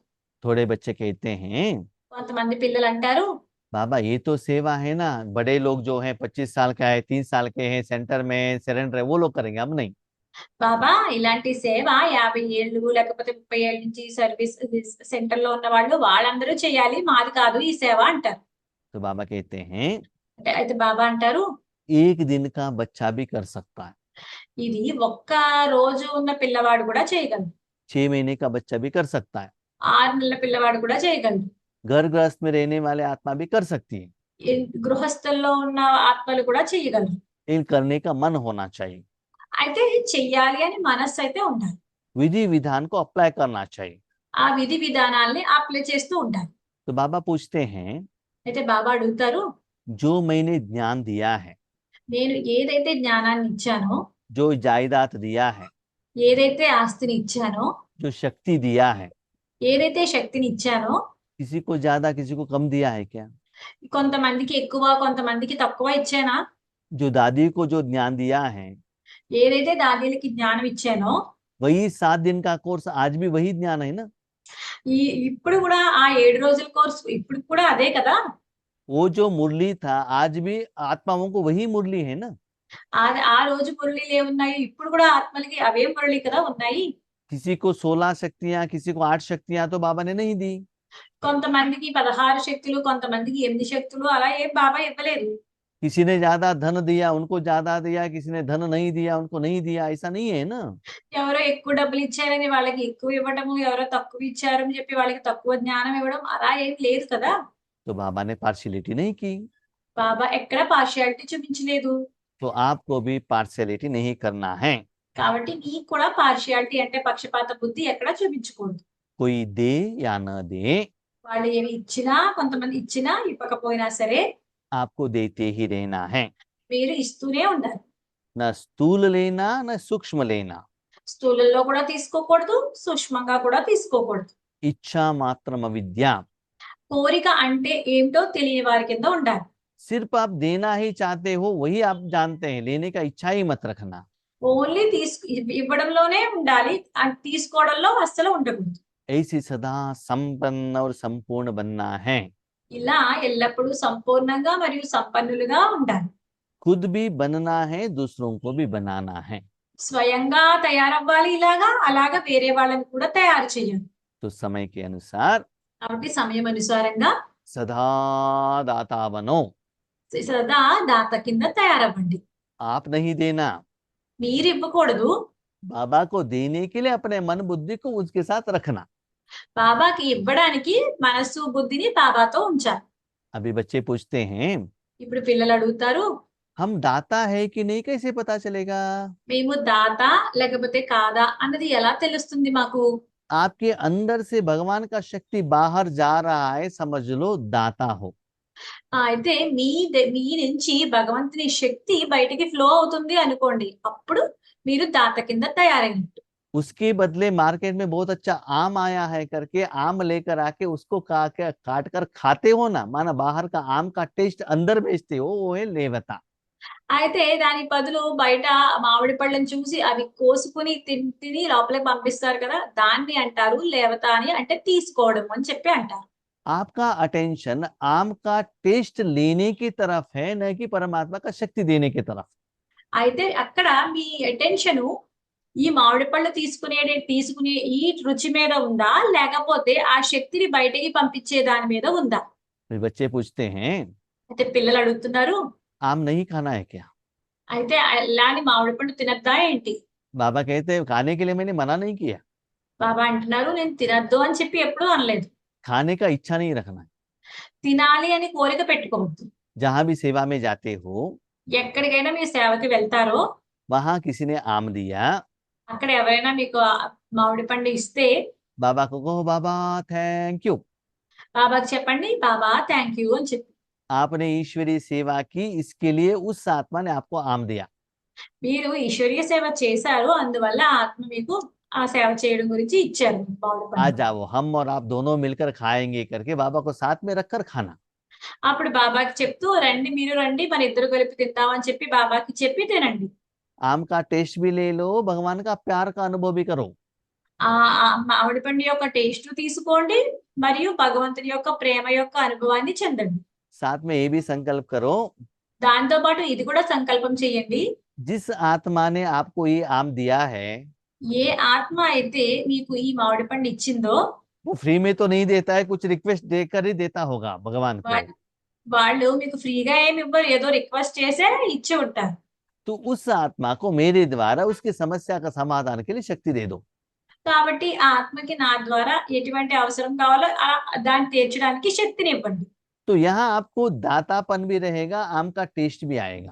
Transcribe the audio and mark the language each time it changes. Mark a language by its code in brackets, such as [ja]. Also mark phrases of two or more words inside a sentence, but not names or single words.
[hi] थोड़े बच्चे कहते हैं [te] కొంతమంది పిల్లలు అంటారు, [hi] बाबा ये तो सेवा है ना, बड़े लोग जो हैं 25 साल का है, 3 साल के हैं, सेंटर में सरेंडर है, वो लोग करेंगे, हम नहीं। [te] బాబా ఇలాంటి సేవ 50 ఏళ్ళు లేకపోతే 30 ఏళ్ళ నుంచి సర్వీస్ సెంటర్ లో ఉన్న వాళ్ళందరూ చేయాలి, మాది కాదు ఈ సేవ అంటారు. [hi] तो बाबा कहते हैं [te] అయితే బాబా అంటారు, [hi] एक दिन का बच्चा भी कर सकता है, [te] ఇది ఒక్క రోజు ఉన్న పిల్లవాడు కూడా చేయగలడు, [hi] 6 महीने का बच्चा भी कर सकता है, [te] 6 నెలల పిల్లవాడు కూడా చేయగలడు, [hi] घर गृहस्थ में रहने वाले आत्मा भी कर सकती है। [te] గృహస్థుల్లో ఉన్న ఆత్మలు కూడా చేయగలరు. [hi] इन करने का मन होना चाहिए, [te] అయితే చెయ్యాలి అని మనస్సు అయితే ఉండాలి. [hi] विधि विधान को अप्लाई करना चाहिए। [te] ఆ విధి విధానాల్ని అప్లై చేస్తూ ఉండాలి. [hi] तो बाबा पूछते हैं [te] అయితే బాబా అడుగుతారు, [hi] जो मैंने ज्ञान दिया है, [te] నేను ఏదైతే జ్ఞానాన్ని ఇచ్చానో, [hi] जो जायदाद दिया है, [te] ఏదైతే ఆస్తిని ఇచ్చానో, [hi] जो शक्ति दिया है, [te] ఏదైతే శక్తిని ఇచ్చానో, [hi] किसी को ज्यादा किसी को कम दिया है क्या? [te] కొంతమందికి ఎక్కువ కొంతమందికి తక్కువ ఇచ్చానా? [hi] जो दादी को जो ज्ञान दिया है, [te] ఏదైతే దాదీలకి జ్ఞానం ఇచ్చానో [hi] वही 7 दिन का कोर्स आज भी वही ज्ञान है ना। [te] ఇప్పుడు కూడా ఆ 7 రోజుల కోర్సు ఇప్పుడు కూడా అదే కదా. [hi] वो जो मुरली था आज भी आत्माओं को वही मुरली है ना। [te] ఆ రోజు మురళీలు ఏమున్నాయి, ఇప్పుడు కూడా ఆత్మలకి అవే మురళి కదా ఉన్నాయి. [hi] किसी को 16 शक्तियां, किसी को 8 शक्तियां तो बाबा ने नहीं दी। [te] కొంతమందికి 16 శక్తులు, కొంతమందికి 8 శక్తులు, అలా ఏం బాబా ఇవ్వలేదు. [hi] किसी ने ज्यादा धन दिया उनको ज्यादा दिया, किसी ने धन नहीं दिया उनको नहीं दिया, ऐसा नहीं है ना। [te] ఎవరో ఎక్కువ డబ్బులు ఇచ్చారని వాళ్ళకి ఎక్కువ ఇవ్వడము, ఎవరో తక్కువ ఇచ్చారని చెప్పి వాళ్ళకి తక్కువ జ్ఞానం ఇవ్వడం అలా ఏం లేదు కదా. [hi] तो बाबा ने पार्शियलिटी नहीं की, [te] బాబా ఎక్కడ పార్షియాలిటీ చూపించలేదు. [hi] तो आपको भी पार्शियलिटी नहीं करना है। [te] కాబట్టి మీకు కూడా పార్షియాలిటీ అంటే పక్షపాత బుద్ధి ఎక్కడ చూపించకూడదు. [hi] कोई दे या न दे, [te] వాళ్ళు ఏమి ఇచ్చినా, కొంతమంది ఇచ్చినా ఇవ్వకపోయినా సరే [hi] आपको देते ही रहना है। [te] మీరు ఇస్తూనే ఉండాలి. [hi] न स्थूल लेना न सूक्ष्म लेना, [te] స్థూలంలో కూడా తీసుకోకూడదు, సూక్ష్మంగా కూడా తీసుకోకూడదు. [hi] इच्छा मात्रम अविद्या। [te] కోరిక అంటే ఏమిటో తెలియని వారి కింద ఉండాలి. [hi] सिर्फ आप देना ही चाहते हो वही आप जानते हैं, लेने का इच्छा ही मत रखना। [te] ఓన్లీ ఇవ్వడంలోనే ఉండాలి, తీసుకోవడంలో అస్సలు ఉండకూడదు. [hi] ऐसी सदा संपन्न और संपूर्ण बनना है। [te] ఇలా ఎల్లప్పుడూ సంపూర్ణంగా మరియు సంపన్నులుగా ఉండాలి. [hi] खुद भी बनना है, दूसरों को भी बनाना है। [te] స్వయంగా తయారవ్వాలి ఇలాగా, అలాగా వేరే వాళ్ళని కూడా తయారు చేయాలి. [hi] तो समय के अनुसार [te] కాబట్టి సమయం అనుసారంగా [hi] सदा दाता बनो। [te] సదా దాత కింద తయారవ్వండి. [hi] आप नहीं देना, [te] మీరు ఇవ్వకూడదు, [hi] बाबा को देने के लिए अपने मन बुद्धि को उसके साथ रखना। [te] బాబాకి ఇవ్వడానికి మనస్సు బుద్ధిని బాబాతో ఉంచాలి. [hi] अभी बच्चे पूछते हैं [te] ఇప్పుడు పిల్లలు అడుగుతారు, [hi] हम दाता है कि नहीं, कैसे पता चलेगा? [te] మేము దాత లేకపోతే కాదా అన్నది ఎలా తెలుస్తుంది మాకు? [hi] आपके अंदर से भगवान का शक्ति बाहर जा रहा है, समझ लो दाता हो। [te] అయితే మీ నుంచి భగవంతుని శక్తి బయటికి ఫ్లో అవుతుంది అనుకోండి, అప్పుడు మీరు దాత కింద తయారైనట్టు. [hi] उसके बदले मार्केट में बहुत अच्छा आम आया है करके आम लेकर आके उसको काट कर खाते हो ना, माना बाहर का आम का टेस्ट अंदर बेचते हो, वो है लेवता। [te] అయితే దాని బదులు బయట మామిడి పళ్ళని చూసి అవి కోసుకుని తిని లోపలికి పంపిస్తారు కదా, దాన్ని అంటారు లేవత అని, అంటే తీసుకోవడం అని చెప్పి అంటారు. [hi] आपका अटेंशन आम का टेस्ट लेने की तरफ है, न कि परमात्मा का शक्ति देने की तरफ। [te] అయితే అక్కడ మీ అటెన్షన్ ఈ మామిడి పళ్ళు తీసుకునే ఈ రుచి మీద ఉందా, లేకపోతే ఆ శక్తిని బయటికి పంపించే దాని మీద ఉందా? [hi] फिर बच्चे पूछते हैं [te] అయితే పిల్లలు అడుగుతున్నారు, [hi] आम नहीं खाना है क्या? [te] అయితే అలాని మామిడి పండు తినద్దా ఏంటి? [hi] बाबा कहते हैं खाने के लिए मैंने मना नहीं किया, [te] బాబా అంటున్నారు, నేను తినద్దు అని చెప్పి ఎప్పుడూ అనలేదు. [hi] खाने का इच्छा नहीं रखना है। [te] తినాలి అని కోరిక పెట్టుకోవద్దు. [hi] जहां भी सेवा में जाते हो [te] ఎక్కడికైనా మీరు సేవకి వెళ్తారో [hi] वहां किसी ने आम दिया, [te] అక్కడ ఎవరైనా మీకు మామిడి పండు ఇస్తే [hi] बाबा को कहो बाबा [en] thank you, [te] బాబాకి చెప్పండి, బాబా [en] thank you [te] అని చెప్పి. [hi] आपने ईश्वरीय सेवा की, इसके लिए उस आत्मा ने आपको आम दिया। [te] మీరు ఈశ్వరీయ సేవ చేశారు, అందువల్ల ఆత్మ మీకు ఆ సేవ చేయడం గురించి ఇచ్చారు మామిడి [hi] आ [te] పండు. [hi] जाओ हम और आप दोनों मिलकर खाएंगे करके बाबा को साथ में रखकर खाना। [te] అప్పుడు బాబాకి చెప్తూ, రండి మీరు రండి, మన ఇద్దరు కలిపి తిందామని చెప్పి బాబాకి చెప్పి తినండి. [hi] आम का टेस्ट भी ले लो, भगवान का प्यार का अनुभव भी करो। [te] ఆ మామిడి పండు యొక్క టేస్ట్ తీసుకోండి, మరియు భగవంతుని యొక్క ప్రేమ యొక్క అనుభవాన్ని చెందండి. [hi] साथ में ये भी संकल्प करो, [te] దాంతో పాటు ఇది కూడా సంకల్పం చేయండి, [hi] जिस आत्मा ने आपको ये आम दिया है [te] ఏ ఆత్మ అయితే మీకు ఈ మామిడి పండు ఇచ్చిందో [hi] वो फ्री में तो नहीं देता है, कुछ रिक्वेस्ट देकर ही देता होगा भगवान को। [te] వాళ్ళు మీకు ఫ్రీగా ఏమి ఇవ్వరు, ఏదో రిక్వెస్ట్ చేసే ఇచ్చి ఉంటారు. [hi] तो उस आत्मा को मेरे द्वारा उसकी समस्या का समाधान के लिए शक्ति दे दो। [te] కాబట్టి ఆ ఆత్మకి నా ద్వారా ఎటువంటి అవసరం కావాలో దాన్ని తీర్చడానికి శక్తిని ఇవ్వండి. [hi] तो यहाँ आपको दातापन भी रहेगा, आम का टेस्ट भी आएगा।